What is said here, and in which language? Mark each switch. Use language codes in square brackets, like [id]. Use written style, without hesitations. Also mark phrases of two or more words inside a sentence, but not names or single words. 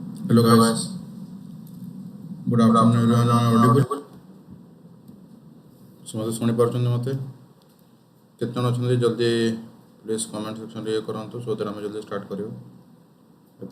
[en] Hello guys, good afternoon everyone. Am I audible? [or] ସମସ୍ତେ ଶୁଣି ପାରୁଛନ୍ତି ମୋତେ? କେତେ ଜଣ ଅଛନ୍ତି ଜଲ୍ଦି [en] please comment [or] ସେକ୍ସନରେ ଇଏ କରନ୍ତୁ [en] so that [or] ଆମେ ଜଲ୍ଦି ଷ୍ଟାର୍ଟ କରିବୁ।